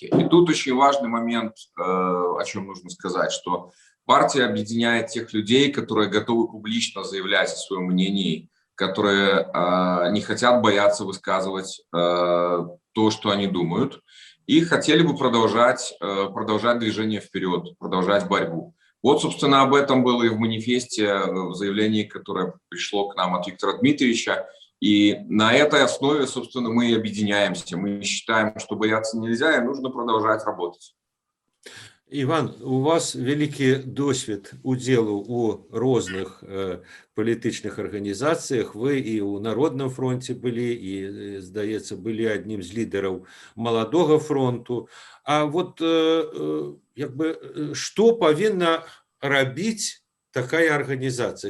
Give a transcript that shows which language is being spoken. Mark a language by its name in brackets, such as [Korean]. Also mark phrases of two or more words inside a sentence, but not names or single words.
[Russian] И тут очень важный момент, о чем нужно сказать, что партия объединяет тех людей, которые готовы публично заявлять о своем мнении, которые не хотят бояться высказывать то, что они думают, и хотели бы продолжать движение вперед, продолжать борьбу. Вот, собственно, об этом было и в манифесте, в заявлении, которое пришло к нам от Виктора Дмитриевича. И на этой основе, собственно, мы и объединяемся. Мы считаем, что бояться нельзя, и нужно продолжать работать. [Belarusian] Іван, у вас вялікі досвед удзелу у розных палітычных арганізацыях. Вы і ў Народным фронте былі, і, здаецца, былі аднім з лідараў Маладога фронту. А як бы, што павінна рабіць такая арганізацыя?